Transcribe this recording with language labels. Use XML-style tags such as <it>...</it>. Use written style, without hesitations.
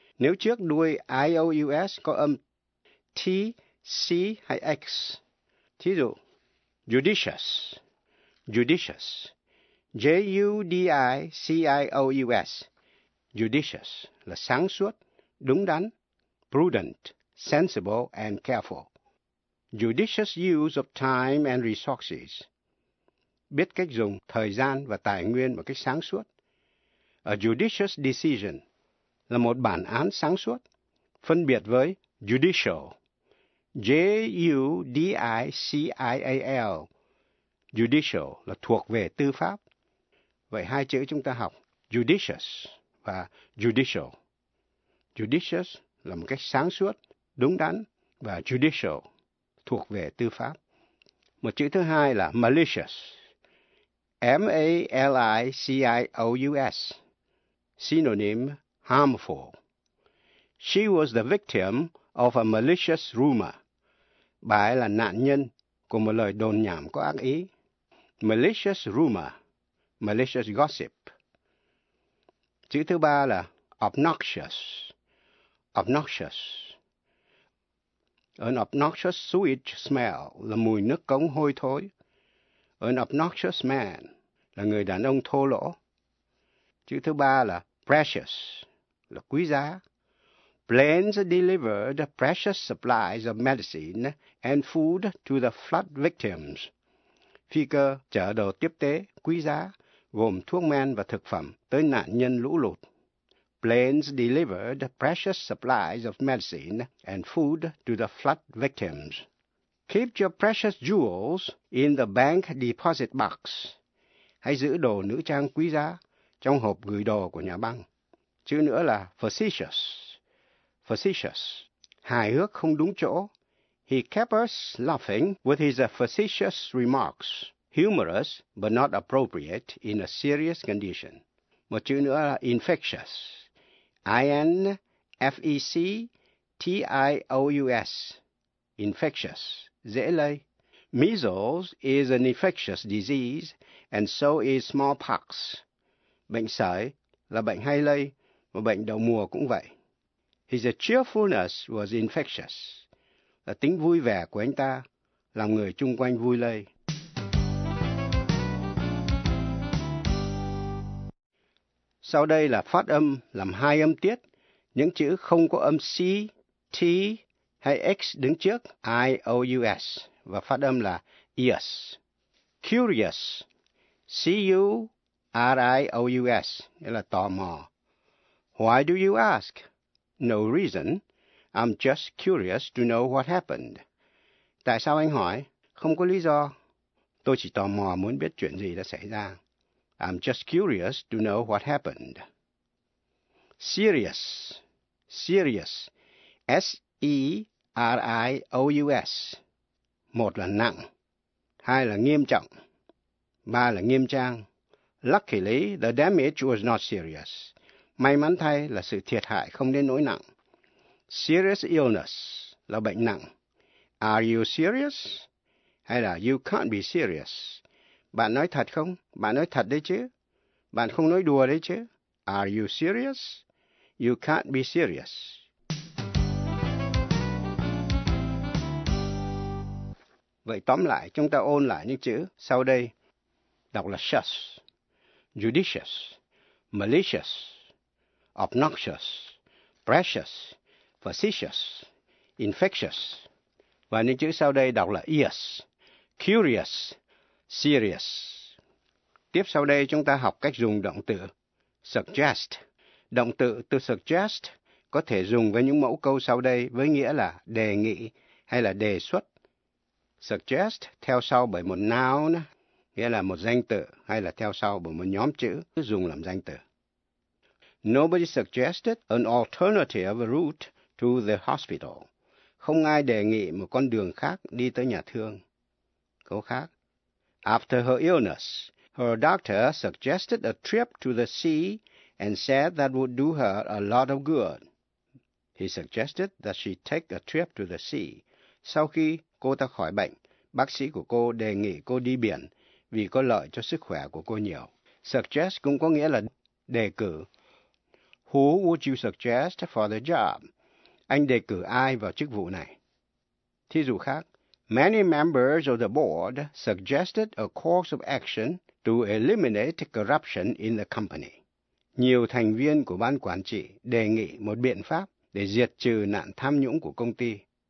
<vi>Nếu trước đuôi IOUS có âm T, C hay X, thí dụ, judicious, judicious, J-U-D-I-C-I-O-U-S, judicious là sáng suốt. Đúng đắn,</vi> <en>prudent, sensible and careful. Judicious use of time and resources.</en> <vi>Biết cách dùng thời gian và tài nguyên một cách sáng suốt.</vi> <en>A judicious decision</en> <vi>là một bản án sáng suốt, phân biệt với judicial. J-U-D-I-C-I-A-L. Judicial là thuộc về tư pháp. Vậy hai chữ chúng ta học, judicious và judicial. Judicious là một cách sáng suốt, đúng đắn, và judicial, thuộc về tư pháp. Một chữ thứ hai là malicious, M-A-L-I-C-I-O-U-S,</vi> <en>synonym harmful. She was the victim of a malicious rumor.</en> <vi>Bà ấy là nạn nhân của một lời đồn nhảm có ác ý.</vi> <en>Malicious rumor, malicious gossip.</en> <vi>Chữ thứ ba là</vi> <en>obnoxious. Obnoxious. An obnoxious sewage smell</en> <vi>là mùi nước cống hôi thối.</vi> <en>An obnoxious man</en> <vi>là người đàn ông thô lỗ. Chữ thứ ba là precious, là quý giá.</vi> <en>Planes delivered precious supplies of medicine and food to the flood victims.</en> <vi>Phi cơ chở đồ tiếp tế quý giá gồm thuốc men và thực phẩm tới nạn nhân lũ lụt.</vi> <en>Planes delivered precious supplies of medicine and food to the flood victims. Keep your precious jewels in the bank deposit box.</en> <vi>Hãy giữ đồ nữ trang quý giá trong hộp gửi đồ của nhà băng. Chữ nữa là facetious. Facetious. Hài hước không đúng chỗ.</vi> <en>He kept us laughing with his facetious remarks. Humorous but not appropriate in a serious condition.</en> <vi>Một chữ nữa là infectious, I-N-F-E-C-T-I-O-U-S, infectious, dễ lây.</vi> <en>Measles is an infectious disease, and so is smallpox.</en> <vi>Bệnh sởi là bệnh hay lây, và bệnh đầu mùa cũng vậy.</vi> <en>His cheerfulness was infectious.</en> <vi>Là tính vui vẻ của anh ta, làm người chung quanh vui lây. Sau đây là phát âm làm hai âm tiết, những chữ không có âm C, T hay X đứng trước, I-O-U-S, và phát âm là ears.</vi> <en>Curious, C-U-R-I-O-U-S,</en> <vi>nghĩa là tò mò.</vi> <en>Why do you ask? No reason, I'm just curious to know what happened.</en> <vi>Tại sao anh hỏi? Không có lý do. Tôi chỉ tò mò muốn biết chuyện gì đã xảy ra.</vi> <en>I'm just curious to know what happened.</en> <vi>Serious. Serious. S-E-R-I-O-U-S. Một là nặng. Hai là nghiêm trọng. Ba là nghiêm trang.</vi> <en>Luckily, the damage was not serious.</en> <vi>May mắn thay là sự thiệt hại không đến nỗi nặng.</vi> <en>Serious illness</en> <vi>là bệnh nặng.</vi> <en>Are you serious?</en> <vi>Hay là</vi> <en>you can't be serious?</en> <vi>Bạn nói thật không? Bạn nói thật đấy chứ? Bạn không nói đùa đấy chứ?</vi> <en>Are you serious? You can't be serious.</en> <vi>Vậy tóm lại, chúng ta ôn lại những chữ sau đây. Đọc là shush, judicious, malicious, obnoxious, precious, facetious, infectious. Và những chữ sau đây đọc là ears, curious, serious. Tiếp sau đây chúng ta học cách dùng động từ suggest. Động từ to suggest có thể dùng với những mẫu câu sau đây với nghĩa là đề nghị hay là đề xuất. Suggest theo sau bởi một noun, nghĩa là một danh từ, hay là theo sau bởi một nhóm chữ, dùng làm danh từ.</vi> <en>Nobody suggested an alternative route to the hospital.</en> <vi>Không ai đề nghị một con đường khác đi tới nhà thương. Câu khác.</vi> <en>After her illness, her doctor suggested a trip to the sea and said that would do her a lot of good. He suggested that she take a trip to the sea.</en> <vi>Sau khi cô ta khỏi bệnh, bác sĩ của cô đề nghị cô đi biển vì có lợi cho sức khỏe của cô nhiều. Suggest cũng có nghĩa là đề cử.</vi> <en>Who would you suggest for the job?</en> <vi>Anh đề cử ai vào chức vụ này? Thí dụ khác.</vi> <en>Many members of the board suggested a course of action to eliminate corruption in the company.</en> <vi>Nhiều thành viên của ban quản trị đề nghị một biện pháp để diệt trừ nạn tham nhũng của công ty.</vi>